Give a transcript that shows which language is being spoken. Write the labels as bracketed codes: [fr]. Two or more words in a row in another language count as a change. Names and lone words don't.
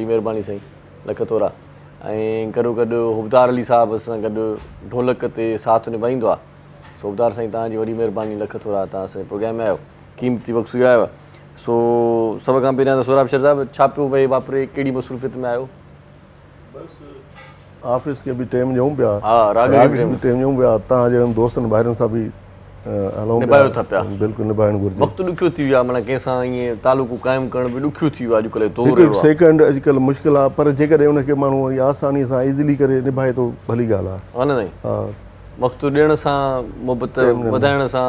[sd] वॾी महिरबानी साईं, लख थोरा। ऐं गॾो हुबदार अली साहिब सां गॾु ढोलक ते साथ निभाईंदो आहे। सो हुबदार साईं तव्हांजी वॾी महिरबानी, लख थोरा, तव्हां असांजे प्रोग्राम में आयो, क़ीमती वक़्तु सुञायो। सो सभ खां पहिरियां त सोराब शेर साहिबु छा पियो भई वापरे, कहिड़ी मसरूफ़ियत में आहियो? ऑफिस के भी टाइम ॾियूं पिया, हा, राग के भी टाइम ॾियूं पिया, तव्हां जहिड़नि दोस्तनि ॿाहिरनि सां बि हलूं निभायो था पिया। बिल्कुलु निभाइणु घुरिजे। वक़्तु ॾुखियो थी वियो आहे, माना कंहिंसां ईअं तालुक़ु क़ाइमु करण बि ॾुखियो थी वियो आहे अॼुकल्ह दौर हिकु सेकेंड अॼुकल्ह मुश्किल आहे, पर जेकॾहिं उनखे माण्हू आसानी सां इज़िली करे निभाए थो, भली ॻाल्हि आहे। हा न साईं, हा, वक़्तु ॾियण सां मुहबत वधाइण सां